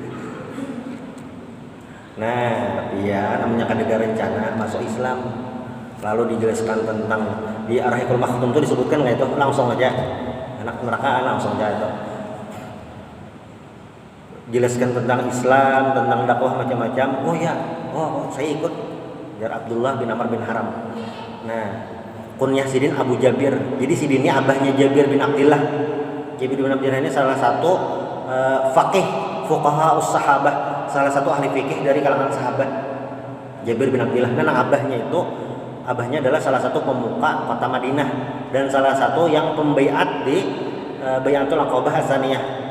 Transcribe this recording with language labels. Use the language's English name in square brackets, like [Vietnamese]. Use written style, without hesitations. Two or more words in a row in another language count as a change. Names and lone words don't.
[Indonesian] Nah, iya, namanya kan ada rencana masuk Islam. Lalu dijelaskan tentang di Ar-Rahiqul Maktum itu disebutkan nggak itu? Langsung aja anak neraka langsung aja itu. Jelaskan tentang Islam, tentang dakwah macam-macam. Oh ya, saya ikut. Jar Abdullah bin Amr bin Haram. [Banjar] Nah, kunyah Sidin Abu Jabir. Jadi Sidin ini abahnya Jabir bin Abdillah. [Indonesian] Jabir bin Abdillah ini salah satu [Arabic] فقهاء الصحابة, [Indonesian] salah satu ahli fikih dari kalangan sahabat. Jabir bin Abdillah. Dan abahnya adalah salah satu pemuka kota Madinah dan salah satu yang pembaiat di Bai'atul Aqabah Ats-Tsaniyah.